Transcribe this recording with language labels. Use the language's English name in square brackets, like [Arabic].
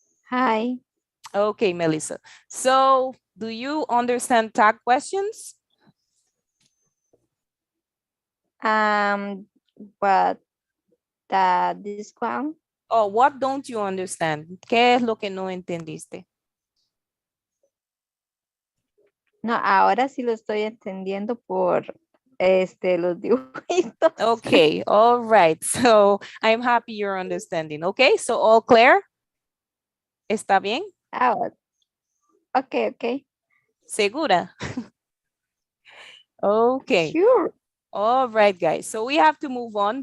[English] Hi. Okay, Melissa. So do you understand tag questions? But this one. Oh, what don't you understand? [Spanish] ¿Qué es lo que no entendiste? No, ahora sí lo estoy entendiendo por los dibujitos. [English] Okay, all right. So I'm happy you're understanding. Okay, so all clear? [Spanish] ¿Está bien? [English] Okay. [Spanish] ¿Segura? Okay. [English] Sure. All right, guys. So we have to move on.